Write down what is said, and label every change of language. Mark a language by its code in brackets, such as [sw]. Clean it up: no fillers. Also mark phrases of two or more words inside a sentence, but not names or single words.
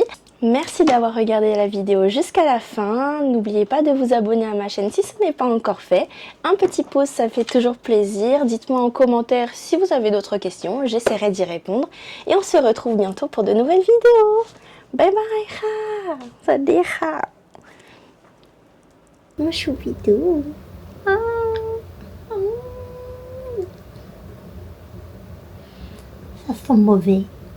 [fr] Merci d'avoir regardé la vidéo jusqu'à la fin. N'oubliez pas de vous abonner à ma chaîne si ce n'est pas encore fait. Un petit pouce, ça fait toujours plaisir. Dites-moi en commentaire si vous avez d'autres questions. J'essaierai d'y répondre. Et on se retrouve bientôt pour de nouvelles vidéos. [en] Bye bye [th] ค่ะสวัสดีค่ะมาชูบิดู [fr] ça sent mauvais